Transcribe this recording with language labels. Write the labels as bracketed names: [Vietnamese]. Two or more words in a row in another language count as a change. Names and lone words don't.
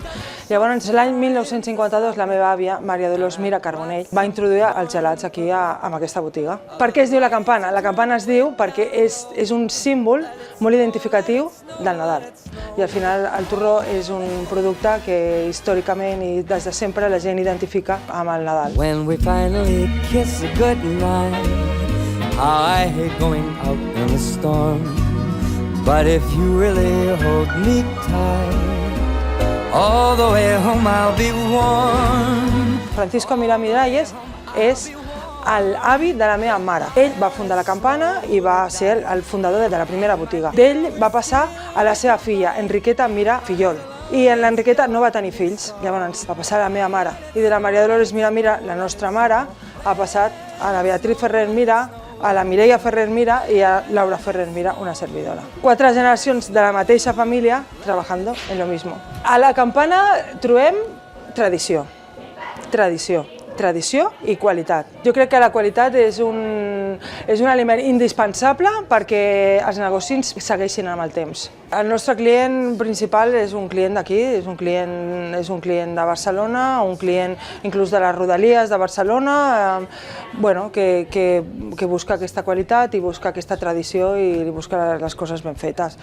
[Catalan] Llavors, l'any 1952, la meva àvia, Maria Dolors Mira Carbonell, va introduir els gelats aquí en aquesta botiga. Per què es diu la Campana? La Campana es diu perquè és un símbol molt identificatiu del Nadal. I al final el torró és un producte que històricament i des de sempre la gent identifica amb el Nadal. [English] When we finally kiss goodnight, I hate going out in the storm, but if you really hold me tight, all the way home I'll be warm. [Catalan] Francisco Mira Miralles és l'avi de la meva mare. Ell va fundar la Campana i va ser el fundador de la primera botiga. D'ell va passar a la seva filla, Enriqueta Mira Fillol. I l'Enriqueta no va tenir fills, llavors va passar a la meva mare. I de la Maria Dolors Mira Mira, la nostra mare, ha passat a la Beatriz Ferrer Mira, a la Mireia Ferrer Mira i a Laura Ferrer Mira, una servidora. 4 generacions de la mateixa família treballant en [Spanish] lo mismo. [Catalan] A la Campana trobem tradició, tradició i qualitat. Jo crec que la qualitat és un element indispensable perquè els negocis segueixin amb el temps. El nostre client principal és un client d'aquí, és un client de Barcelona, un client inclús de les rodalies de Barcelona, que busca aquesta qualitat i busca aquesta tradició i busca les coses ben fetes.